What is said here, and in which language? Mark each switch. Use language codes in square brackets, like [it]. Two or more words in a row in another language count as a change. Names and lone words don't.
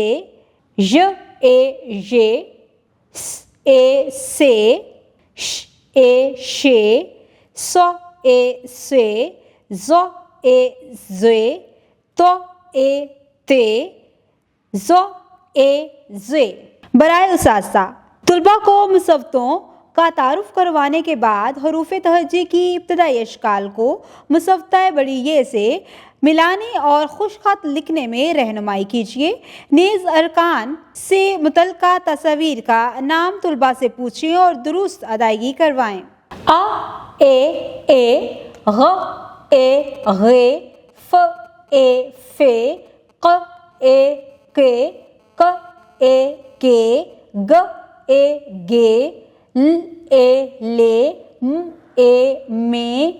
[ur] ی، ے، یے۔ س، ے، سے. ش، ے، شے۔ س، ے، سے. ج، ے، جے۔ ت، ے، تے. ج، ے, जे। برائے اساتذہ، طلبہ کو مصوتوں کا تعارف کروانے کے بعد حروف تہجی کی ابتدائی اشکال کو مصوتہ بڑی یے سے ملانے اور خوش خط لکھنے میں رہنمائی کیجیے. نیز ارکان سے متعلقہ تصویر کا نام طلبہ سے پوچھیں اور درست ادائیگی کروائیں. अ, ے، گ، ے، گے. ف، ے، فے۔ ک، ے، کے. ک، ے، کے۔ گ، ے، گے. ل، ے، لے۔ م، ے، مے.